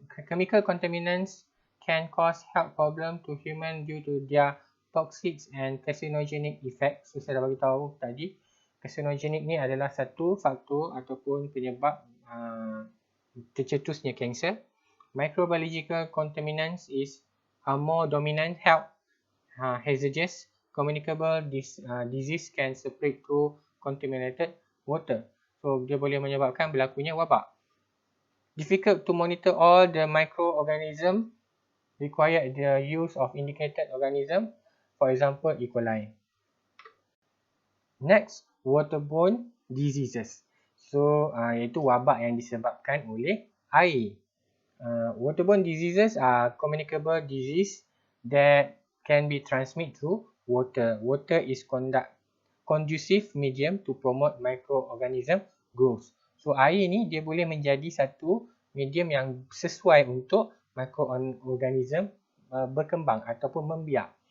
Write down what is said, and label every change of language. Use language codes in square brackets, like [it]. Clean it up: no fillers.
[en] Chemical contaminants can cause health problem to human due to their toxic and carcinogenic effects. [ms] So saya dah bagi tahu tadi, carcinogenic ni adalah satu faktor ataupun penyebab tercetusnya kanser. [en] Microbiological contaminants are more dominant health hazardous. Communicable disease can spread through contaminated water. [ms] So dia boleh menyebabkan berlakunya wabak. [en] Difficult to monitor all the microorganism, required the use of indicated organism, for example E. coli. Next, waterborne diseases. [ms] So iaitu wabak yang disebabkan oleh air. [en] Waterborne diseases are communicable disease that can be transmitted through water. Water is conducive medium to promote microorganism growth. [ms] So air ni dia boleh menjadi satu medium yang sesuai untuk microorganism berkembang ataupun membiak.